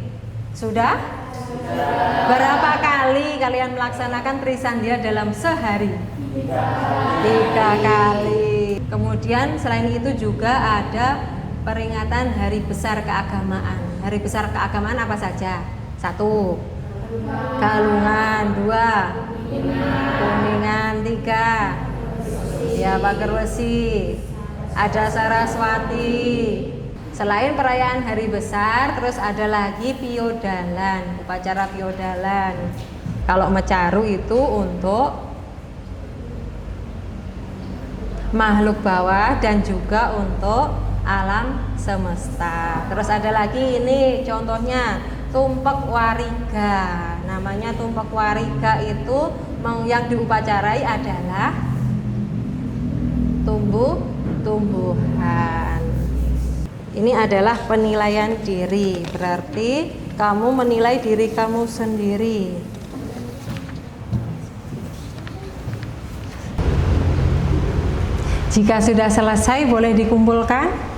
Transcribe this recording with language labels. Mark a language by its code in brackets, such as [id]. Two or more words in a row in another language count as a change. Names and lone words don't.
[id] Sudah? Berapa kali kalian melaksanakan trisandia dalam sehari? 3 kali. Kemudian selain itu juga ada peringatan hari besar keagamaan. Hari besar keagamaan apa saja? 1. Galungan. 2. Kuningan. 3. Ya, Pager Wesi. Ada Saraswati. Selain perayaan hari besar, terus ada lagi piodalan, upacara piodalan. Kalau mecaru itu untuk makhluk bawah dan juga untuk alam semesta. Terus ada lagi ini contohnya tumpek wariga. Namanya tumpek wariga itu yang diupacarai adalah tumbuh-tumbuhan. Ini adalah penilaian diri, berarti kamu menilai diri kamu sendiri. Jika sudah selesai, boleh dikumpulkan.